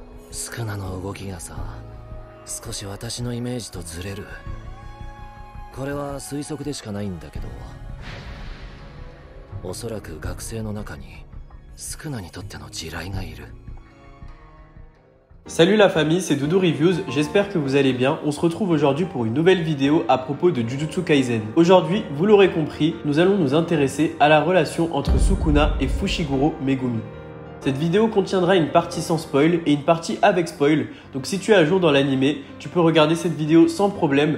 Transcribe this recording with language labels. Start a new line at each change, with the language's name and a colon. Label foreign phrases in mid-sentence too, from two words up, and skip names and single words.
Japanese: スクナの動きがさ、少し私のイメージとずれる。これは推測でしかないんだけど、おそらく学生の中にスクナにとっての地雷がいる。
French: Salut la famille, c'est Doudou Reviews, j'espère que vous allez bien. On se retrouve aujourd'hui pour une nouvelle vidéo à propos de Jujutsu Kaisen. Aujourd'hui, vous l'aurez compris, nous allons nous intéresser à la relation entre Sukuna et Fushiguro Megumi. Cette vidéo contiendra une partie sans spoil et une partie avec spoil, donc si tu es à jour dans l'animé, tu peux regarder cette vidéo sans problème.